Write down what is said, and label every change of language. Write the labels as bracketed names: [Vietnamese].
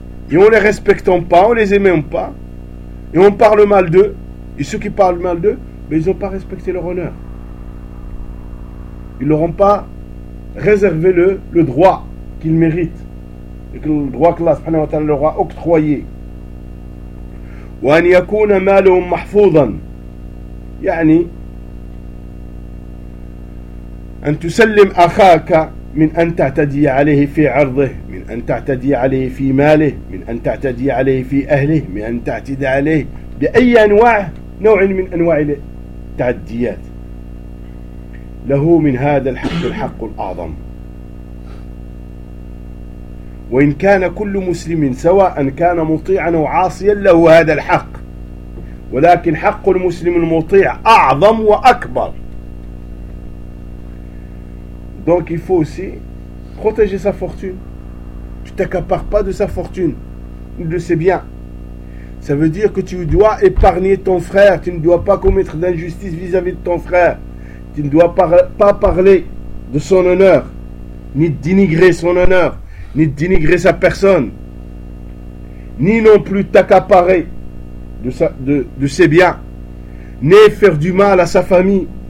[French] Et on les respecte pas, on les aime pas, et on parle mal d'eux. Et ceux qui parlent mal d'eux, mais ils n'ont pas respecté leur honneur. Ils n'auront pas réservé le droit qu'ils méritent. et que le droit que Allah subhanahu wa ta'ala leur a octroyé. [Arabic] وأن يكون مالهم محفوظا يعني أن تسلم أخاك من أن تعتدي عليه في عرضه من أن تعتدي عليه في ماله من أن تعتدي عليه في أهله من أن تعتدي عليه بأي أنواع نوع من أنواع التعديات له من هذا الحق الحق الأعظم وإن كان كل مسلم سواء كان مطيعا أو عاصيا له هذا الحق ولكن حق المسلم المطيع أعظم وأكبر [French] Donc il faut aussi protéger sa fortune. Tu t'accapares pas de sa fortune, de ses biens. Ça veut dire que tu dois épargner ton frère. Tu ne dois pas commettre d'injustice vis-à-vis de ton frère. Tu ne dois pas parler de son honneur, ni dénigrer son honneur, ni dénigrer sa personne, ni non plus t'accaparer de ses biens, ni faire du mal à sa famille.